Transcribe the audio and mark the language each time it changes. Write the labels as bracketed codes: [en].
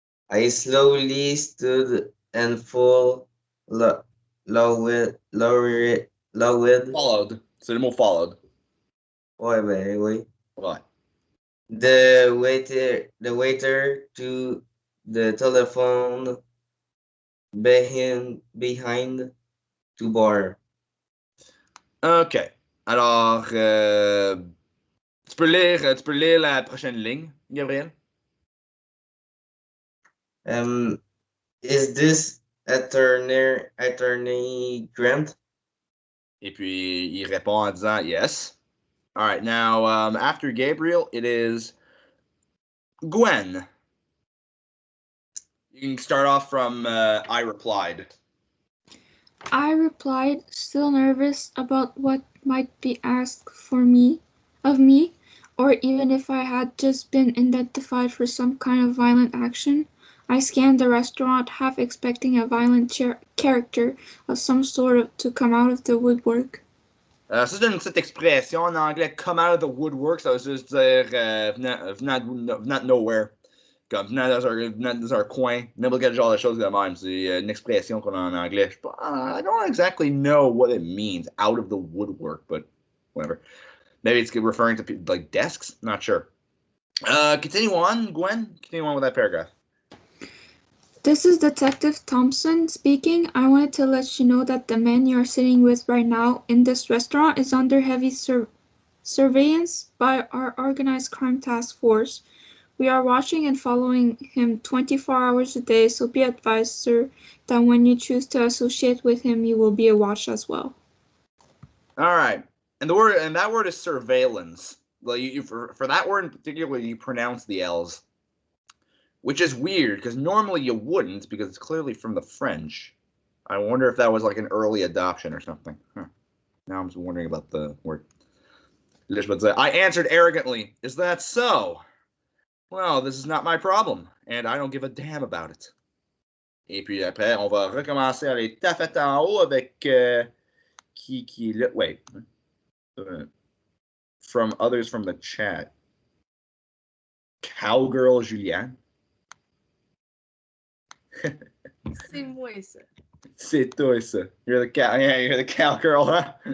[en] I slowly stood and full low with [fr] Followed. C'est le mot followed. ouais, ben oui. Ouais. [en] The waiter to the telephone behind to bar. OK. [fr] Alors, tu peux lire la prochaine ligne, Gabriel? [en] Is this attorney Grant? [fr] Et puis, il répond en disant yes. [en] All right, now, after Gabriel, it is Gwen. You can start off from I replied. I replied, still nervous about what might be asked of me, or even if I had just been identified for some kind of violent action. I scanned the restaurant, half expecting a violent character of some sort to come out of the woodwork. [fr] Ça, c'est une petite expression en anglais, [en] come out of the woodwork, [fr] ça veut juste dire venant de nowhere. Comme venant dans un coin, n'importe quel genre de chose de même. C'est une expression qu'on a en anglais. [en] I don't exactly know what it means, out of the woodwork, but whatever. Maybe it's referring to like desks? Not sure. Continue on, Gwen. Continue on with that paragraph. This is Detective Thompson speaking. I wanted to let you know that the man you are sitting with right now in this restaurant is under heavy surveillance by our organized crime task force. We are watching and following him 24 hours a day, so be advised, sir, that when you choose to associate with him, you will be watched as well. All right, and that word is surveillance. Well, for that word in particular, you pronounce the L's, which is weird because normally you wouldn't because it's clearly from the French. I wonder if that was like an early adoption or something. Huh. Now I'm just wondering about the word. I answered arrogantly, "Is that so? Well, this is not my problem, and I don't give a damn about it." [fr] Et puis après, on va recommencer à les taffettes en haut avec qui est là. [en] Wait. From others from the chat. Cowgirl Julien. [fr] C'est moi ça. C'est toi ça. [en] You're the cowgirl, huh?